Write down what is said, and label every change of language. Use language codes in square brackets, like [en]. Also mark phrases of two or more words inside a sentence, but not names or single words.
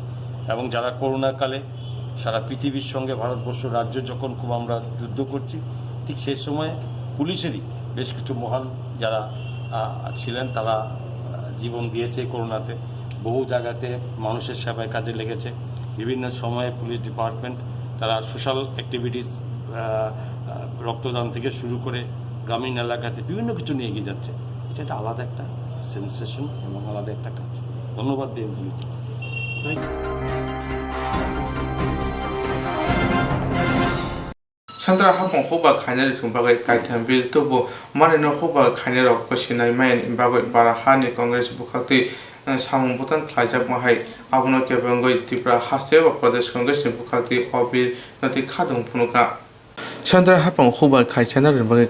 [bn] এবং যারা করোনাকালে সারা পৃথিবীর সঙ্গে ভারতবর্ষ রাজ্য যখন খুব আমরা যুদ্ধ করছি, ঠিক সেই সময় পুলিশেরই বেশ কিছু মহান যারা ছিলেন তারা জীবন দিয়েছে করোনাতে, বহু জায়গাতে মানুষের সেবায় কাজে লেগেছে। বিভিন্ন সময়ে [en] police department [bn] তারা [en] social activities, [bn] রক্তদান থেকে শুরু করে গ্রামীণ এলাকাতে বিভিন্ন কিছু নিয়ে এগিয়ে যাচ্ছে। এটা একটা আলাদা একটা সেন্সেশন এবং আলাদা একটা কাজ। ধন্যবাদ দেব। [trp] Sandra hapon hoba khainari thumbagai kaitam bil tubo manino hoba khainarok kosinai main imbagai barahani congress bukhati samung butan khlaijak mahai abono kebangoi Tripura haste ba pradesh congress bukhati obil noti khadung phunuka Sandra hapang hubar khaisana rin bagai